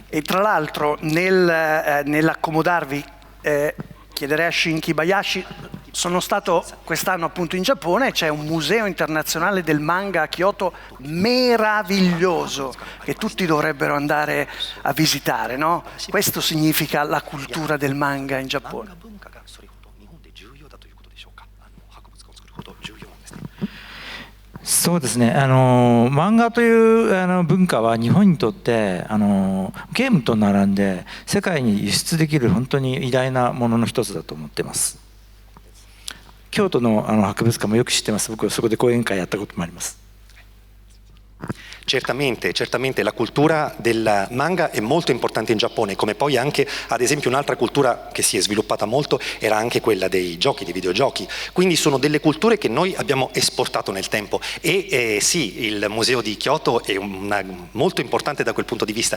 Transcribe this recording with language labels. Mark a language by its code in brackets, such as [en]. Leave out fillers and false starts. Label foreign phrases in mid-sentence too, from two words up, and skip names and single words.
[it] E tra l'altro nell'accomodarvi chiederei a Shin Kibayashi, sono stato quest'anno appunto in Giappone, c'è un museo internazionale del manga a Kyoto meraviglioso che tutti dovrebbero andare a visitare, no? Questo significa la cultura del manga in Giappone. [ja] そうですね、漫画という文化は日本にとってゲームと並んで世界に輸出できる本当に偉大なものの一つだと思ってます。京都の博物館もよく知ってます。僕はそこで講演会やったこともあります。 [it] Certamente la cultura del manga è molto importante in Giappone, come poi anche ad esempio un'altra cultura che si è sviluppata molto era anche quella dei giochi, dei videogiochi. Quindi sono delle culture che noi abbiamo esportato nel tempo e sì, il museo di Kyoto è molto importante da quel punto di vista.